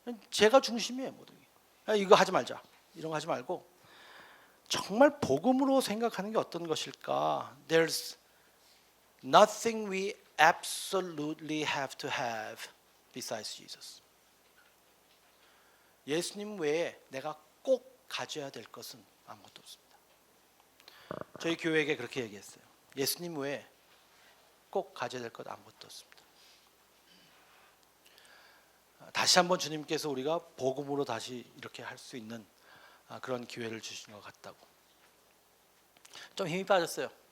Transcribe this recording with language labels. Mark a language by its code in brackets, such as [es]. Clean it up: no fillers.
[ko] 제가 중심이에요, 모든 게. 이거 하지 말자, 이런 거 하지 말고 정말 복음으로 생각하는 게 어떤 것일까? [en] There's nothing we absolutely have to have besides Jesus. [ko] 예수님 외에 내가 꼭 가져야 될 것은 아무것도 없습니다. 저희 교회에게 그렇게 얘기했어요. 예수님 외에 꼭 가져야 될 것 아무것도 없습니다. 다시 한번 주님께서 우리가 복음으로 다시 이렇게 할 수 있는 그런 기회를 주신 것 같다고. 좀 힘이 빠졌어요.